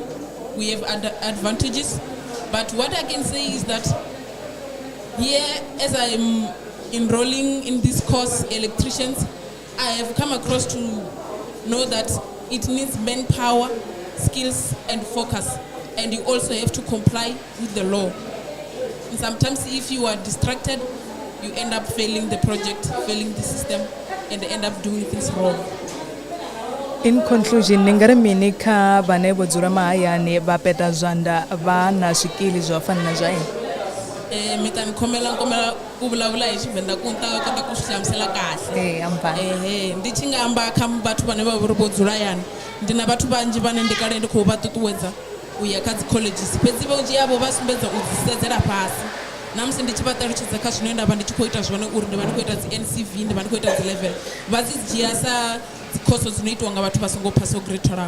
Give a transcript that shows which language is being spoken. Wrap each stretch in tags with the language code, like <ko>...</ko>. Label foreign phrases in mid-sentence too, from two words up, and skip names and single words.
<en>We have advantages, but what I can say is that here, as I am enrolling in this course, electricians, I have come across to know that it needs manpower, skills, and focus, and you also have to comply with the law. And sometimes if you are distracted, you end up failing the project, failing the system, and end up doing things wrong. In conclusion,</en> <ve>ningari mini ka bane bodzula mahayani va peta zwanda va na swikili zwo fana na zwa yini?</ve> <ts>Mi ta ni khomela ku vulavula hi Xivenda ku ni ta kota ku swi hlamusela kahle.</ts> <ve>Ndi tshi nga amba kha vhathu vhane vha vha vho dzula yani, ndi na vhathu vhanzhi vhane ndi kale ndi khou vha ṱuṱuwedza u ya kha dzi colleges, fhedzi vhunzhi havho vha sumbedza u dzi sedzela fhasi. Na musi ndi tshi vha ṱalutshedza kha zwine nda vha ndi tshi khou ita zwone uri ndi vha ndi khou ita dzi NCV, ndi vha ndi khou ita dzi level, vha dzi dzhia sa dzi course dzino itiwa nga vhathu vha songo phasa grade 12.</ve>